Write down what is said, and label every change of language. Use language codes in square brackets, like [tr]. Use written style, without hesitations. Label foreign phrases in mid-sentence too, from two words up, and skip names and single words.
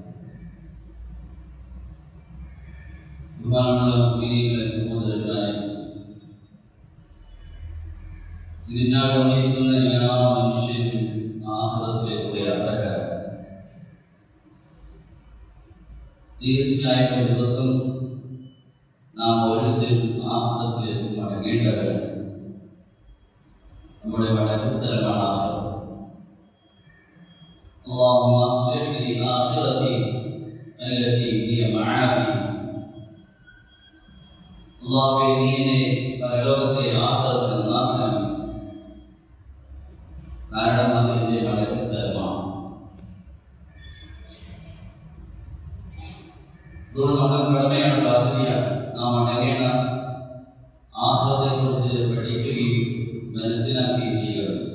[ml] ബഹുമാനമുള്ള മുഅ്മിനീങ്ങളെ, സഹോദരന്മാരെ, ഇതിനായിരിക്കുന്ന എല്ലാ മനുഷ്യരും ആഖിറത്തിലേക്കുള്ള യാത്രക്കാരാണ്. തീർച്ചയായും ഒരു ദിവസം നാം ഓരോരുത്തരും ആഖിറത്തിലേക്ക് മടങ്ങേണ്ടവരാണ്. നമ്മുടെ മടക്ക സ്ഥലമാണ് ആഖിറത്ത്. [ar] اللهم اصلح لي آخرتي التي هي معادي. [ml] അല്ലാഹുവേ, നീ എന്നെ പരലോകത്തെ ആഖിറത്ത് നന്നാക്കണം. കാരണം അത് എൻ്റെ മടക്ക സ്ഥലമാണ്. അതുകൊണ്ട് നമ്മുടെ കടമയാണ്, ബാധ്യതയാണ് നാം മടങ്ങേണ്ട ആഖിറത്തെക്കുറിച്ച് പഠിക്കുകയും മനസ്സിലാക്കുകയും ചെയ്യുക.